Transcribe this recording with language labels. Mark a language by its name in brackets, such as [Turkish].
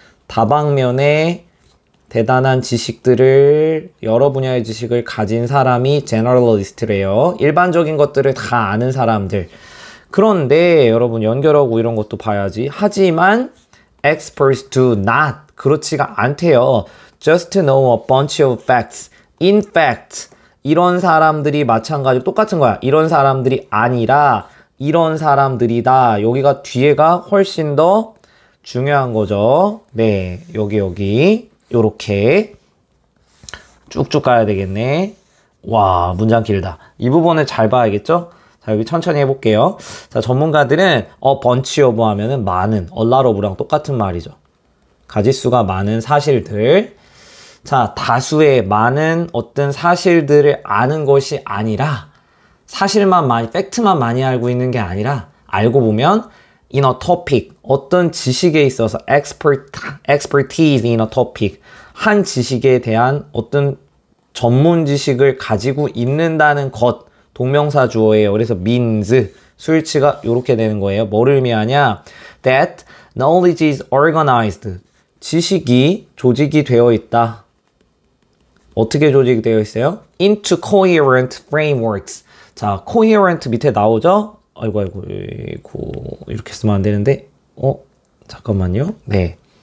[Korean] 다방면의 대단한 지식들을 여러 분야의 지식을 가진 사람이 generalist래요. 일반적인 것들을 다 아는 사람들. 그런데 여러분 연결하고 이런 것도 봐야지. 하지만 [English] experts do not [Korean] 그렇지가 않대요. [English] just to know a bunch of facts. [Korean] In fact 이런 사람들이 마찬가지로 똑같은 거야. 이런 사람들이 아니라 이런 사람들이다. 여기가 뒤에가 훨씬 더 중요한 거죠. 네, 여기 요렇게 쭉쭉 가야 되겠네. 와, 문장 길다. 이 부분을 잘 봐야겠죠? 자, 여기 천천히 해볼게요. 자, 전문가들은 [English] a bunch of [Korean] 하면은 많은, [English] a lot of [Korean] 랑 똑같은 말이죠. 가지수가 많은 사실들. 자, 다수의 많은 어떤 사실들을 아는 것이 아니라 사실만 많이, 팩트만 많이 알고 있는 게 아니라 알고 보면 [English] in a topic, [Korean] 어떤 지식에 있어서 [English] expertise in a topic, [Korean] 한 지식에 대한 어떤 전문 지식을 가지고 있는다는 것, 동명사 주어예요. 그래서 means, 수일치가 이렇게 되는 거예요. 뭐를 의미하냐? [English] That knowledge is organized. [Korean] 지식이 조직이 되어 있다. 어떻게 조직이 되어 있어요? [English] Into coherent frameworks. 자, coherent [Korean] 밑에 나오죠? 아이고, 이렇게 쓰면 안 되는데, 잠깐만요. 네.